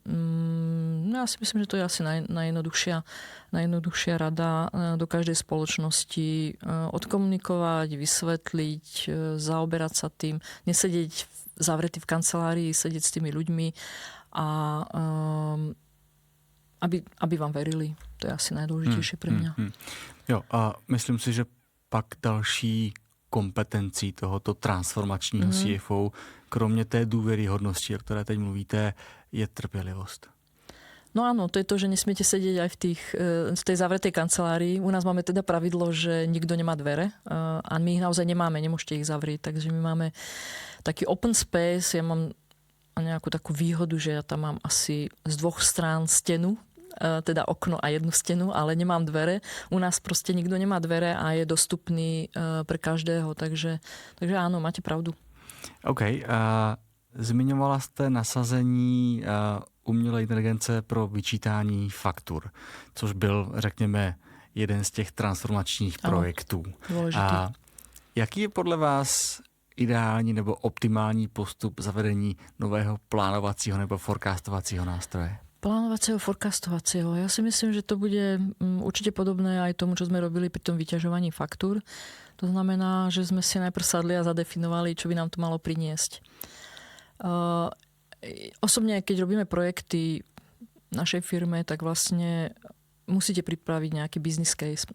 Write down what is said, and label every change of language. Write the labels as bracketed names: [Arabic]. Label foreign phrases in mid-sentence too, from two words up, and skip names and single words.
[Slovak] Ja si myslím, že to je asi najjednoduchšia rada do každej spoločnosti odkomunikovať, vysvetliť, zaoberať sa tým, nesedieť zavretý v kancelárii, sedieť s tými ľuďmi a aby vám verili. To je asi najdôležitejšie pre mňa. [Czech] Jo, a myslím si, že pak další kompetencí tohoto transformačního CFO, kromě té důvěryhodnosti, o které teď mluvíte, je trpělivost. [Slovak] No áno, to je to, že nesmiete sedieť aj v tej zavretej kancelárii. U nás máme teda pravidlo, že nikto nemá dvere a my ich naozaj nemáme, nemôžete ich zavrieť. Takže my máme taký open space, ja mám nejakú takú výhodu, že ja tam mám asi z 2 strán stenu, teda okno a jednu stenu, ale nemám dvere. U nás proste nikto nemá dvere a je dostupný pre každého, takže áno, máte pravdu. [Czech] OK. Zmiňovala jste nasazení umělé inteligence pro vyčítání faktur, což byl, řekněme, jeden z těch transformačních projektů. A jaký je podle vás ideální nebo optimální postup zavedení nového plánovacího nebo forecastovacího nástroje? [Slovak] Plánovacieho, forecastovacieho. Ja si myslím, že to bude určite podobné aj tomu, čo sme robili pri tom vyťažovaní faktúr. To znamená, že sme si najprv sadli a zadefinovali, čo by nám to malo priniesť. Osobne, keď robíme projekty v našej firme, tak vlastne musíte pripraviť nejaký [English] business case.